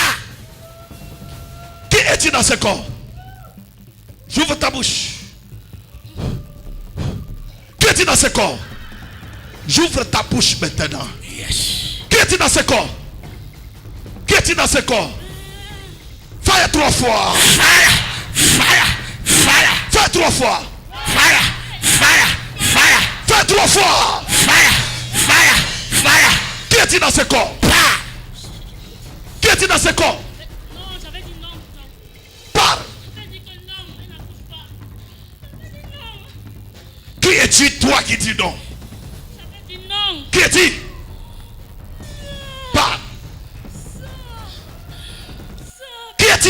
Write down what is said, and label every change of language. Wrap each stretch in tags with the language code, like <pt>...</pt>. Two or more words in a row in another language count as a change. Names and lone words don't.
<fr>Qui est-il dans ce corps? J'ouvre ta bouche. Qui est-il dans ce corps? J'ouvre ta bouche maintenant. Qui est-il dans ce corps? Qui est-il dans ce corps? Fire 3 fois.</fr> <en>Fire, fire, fire.</en> <fr>Fire 3 fois.</fr> <en>Fire, fire, fire.</en> <fr>Fire 3 fois.</fr> <en>Fire, fire, fire.</en> <fr>Qui est-il dans ce corps? Qui est-il dans ce corps? Non, j'avais dit non. Parle. J'avais dit que non, elle n'accouche pas. J'avais dit non. Qui es-tu, toi qui dis non? J'avais dit non. Qui es-tu? Parle. Qui es-tu?</fr>